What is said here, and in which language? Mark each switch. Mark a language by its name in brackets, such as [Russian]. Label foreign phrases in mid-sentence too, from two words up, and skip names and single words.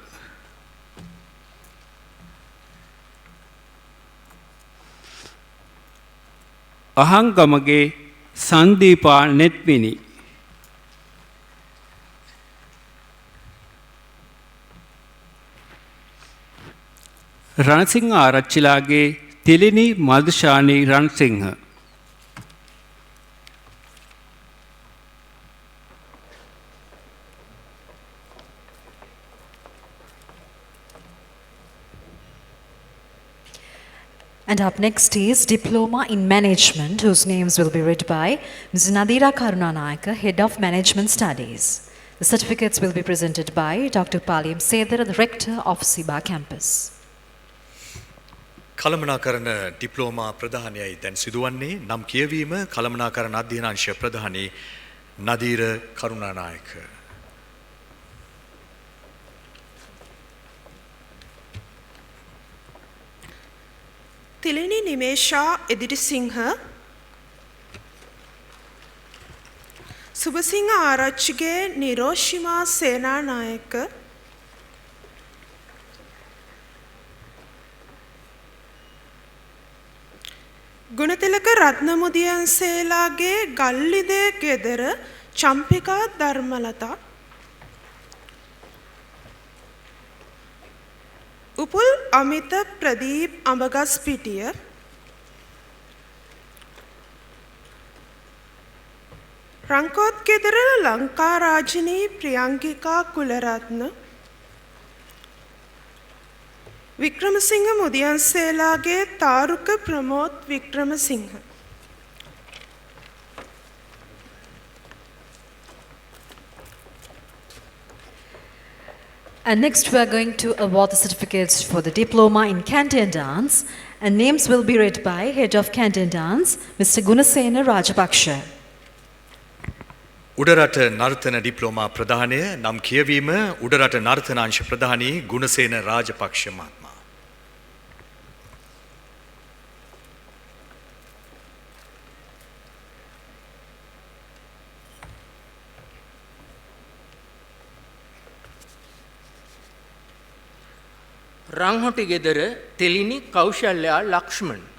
[Sinhala] අහංගමගේ සන්දීපා නෙත්මිනි රණසිංහ ආරච්චිලාගේ තිලිනි මදුෂානි රණසිංහ [English] And up next is Diploma in Management, whose names will be read by Ms. Nadira Karunanayaka, Head of Management Studies. The certificates will be presented by Dr. Paliyam Sedara, the Rector of SIBA campus. [Sinhala] කළමනාකරන ඩිප්ලෝමා ප්‍රධානයයි දැන් සිදුවන්නේ නම් කියවීම කළමනාකරන අධ්‍යනාංශ ප්‍රධානී නදීර කරුණානායක Tilini Nimesha Edirisingha Subasingha Arachige Niroshima Sena Nayaka Gunatilaka Ratnamudiyanselage Gallide Gedara Champika Dharmalata උපුල් අමිත ප්‍රදීප් අඹගස් පිටිය රංකෝත් ගෙදර ලංකා රාජිනී ප්‍රියංගිකා කුලරත්න වික්‍රමසිංහ මුදියන්සේලාගේ තාරුක ප්‍රමෝද් වික්‍රමසිංහ [English] And next we are going to award the certificates for the Diploma in Canton Dance, and names will be read by Head of Canton Dance, Mr. Gunasena Rajapaksha. [Sinhala] උඩරට නර්තන ඩිප්ලෝමා ප්‍රධානය නම් කියවීම උඩරට නර්තනාංශ ප්‍රධානී ගුණසේන රාජපක්ෂ මහත්මයා. රංහොටි ගෙදර තෙලිනි කෞශල්‍යා ලක්ෂ්මන්.